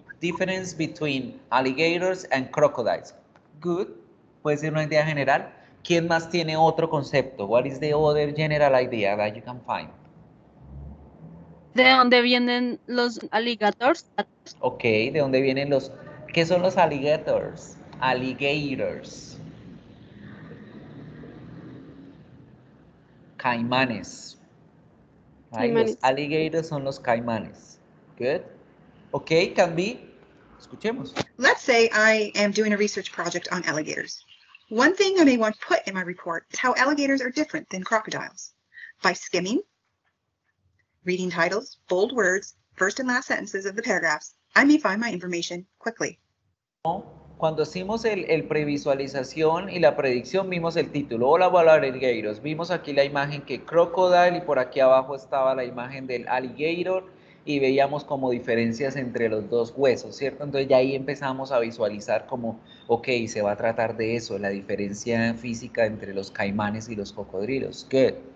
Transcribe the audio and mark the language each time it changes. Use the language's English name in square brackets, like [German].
[English] Difference between alligators and crocodiles. Good. [Spanish] Puede ser una idea general. ¿Quién más tiene otro concepto? [English] What is the other general idea that you can find? [Spanish] ¿De dónde vienen los alligators? Ok, ¿de dónde vienen los... ¿Qué son los alligators? [English] Alligators. [Spanish] Caimanes. [English] Right? [Spanish] Los Caimanes. alligators son los caimanes. [English] Good. Ok, can be. [Spanish] Escuchemos. [English] Let's say I am doing a research project on alligators. One thing I may want to put in my report is how alligators are different than crocodiles. By skimming, reading titles, bold words, first and last sentences of the paragraphs, I may find my information quickly. [Spanish] Cuando hicimos el previsualización y la predicción, vimos el título. Hola, alligators. Vimos aquí la imagen que crocodile y por aquí abajo estaba la imagen del alligator y veíamos como diferencias entre los dos huesos, ¿cierto? Entonces ya ahí empezamos a visualizar como, ok, se va a tratar de eso, la diferencia física entre los caimanes y los cocodrilos. Good.